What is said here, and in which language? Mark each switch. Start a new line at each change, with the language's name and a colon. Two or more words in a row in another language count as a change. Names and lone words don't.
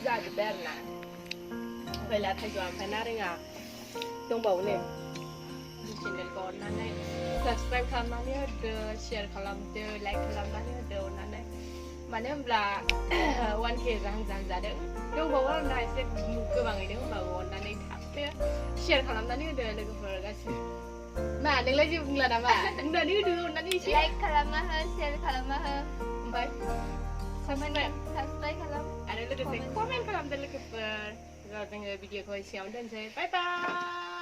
Bodo: berna bela thajwa panaringa tongbaw ne channel ko nanay subscribe khamani de share khalam de like khalam mani de nanay manembla 1k jang jadeng tongbaw nai se gobang ini baw nanay thapte share khalam nani de logofor gasi ma nilai ji bungla nama nani de nani like खालामना हो share खालामना हो ओमफ्राय subscribe खालाम आरो लोगोसे कमेन्ट खालामदो लोगोफोर जोङो भिडिअखौ एसेयावनो दोनसै
English: bye bye